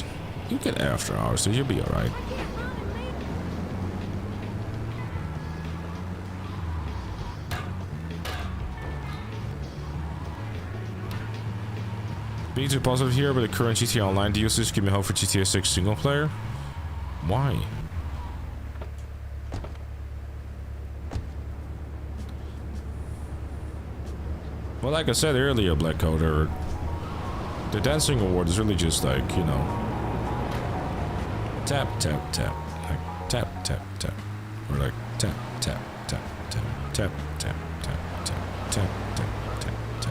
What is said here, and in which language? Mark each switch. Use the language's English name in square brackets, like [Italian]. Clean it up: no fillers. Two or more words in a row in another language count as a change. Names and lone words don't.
[English] You get after hours, so you'll be alright. Being too positive here, but the current GTA Online DLCs give me hope for GTA 6 single player. Why? Well, like I said earlier, Black Coder, The dancing award is really just like, you know, tap, tap, tap. Like, tap, tap, tap. Or like, tap, tap, tap, tap, tap, tap, tap, tap, tap, tap, tap, tap.